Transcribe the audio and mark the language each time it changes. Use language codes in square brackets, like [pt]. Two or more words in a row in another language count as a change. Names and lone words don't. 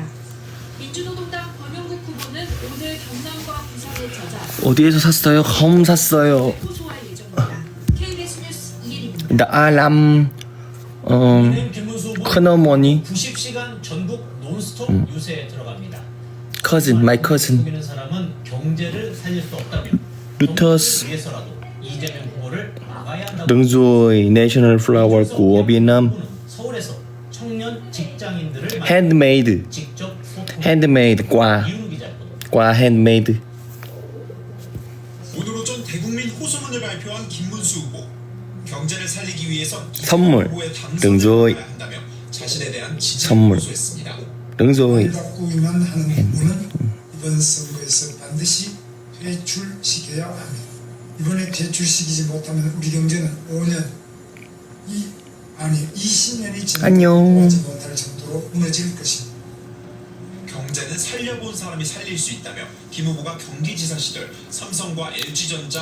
[ko] 민주노동당 권영국 후보는 오늘 경남과 부산에 찾아 어디에서 샀어요? 홈 샀어요. 호소할 예정입니다. KBS 뉴스 이혜림입니다. 나 알람 김문수 후보 큰어머니 90시간 전국 논스톱 유세에 들어갑니다. [en] cousin, my cousin. [ko] 숨기는 사람은 경제를 살릴 수 없다며 루터스. 경제를 위해서라도 이재명 후보를 막아야 한다고. [vi] Đứng rồi [en] National Flower [vi] của Việt Nam. [ko] 서울에서 청년 직장인들을 만나 Handmade. 직접 소통. Handmade 과. 이윤우 기자 보도. 과 handmade. 오늘 오전 대국민 호소문을 발표한 김문수 후보. 경제를 살리기 위해서 선물. 후보의 당선을 [vi] đúng rồi. [ko] 해야 한다며 자신에 대한 지지를 선물. 호소했습니다. [vi] Đứng rồi. [ko] 바꾸기만 하는 부분은 이번 선거에서 반드시 퇴출시켜야 합니다. 이번에 퇴출시키지 못하면 우리 경제는 5년, 20년이 지나도 안녕. 오지 못할 정도로 무너질 것입니다. 경제는 살려본 사람이 살릴 수 있다며 김 후보가 경기지사 시절 삼성과 LG전자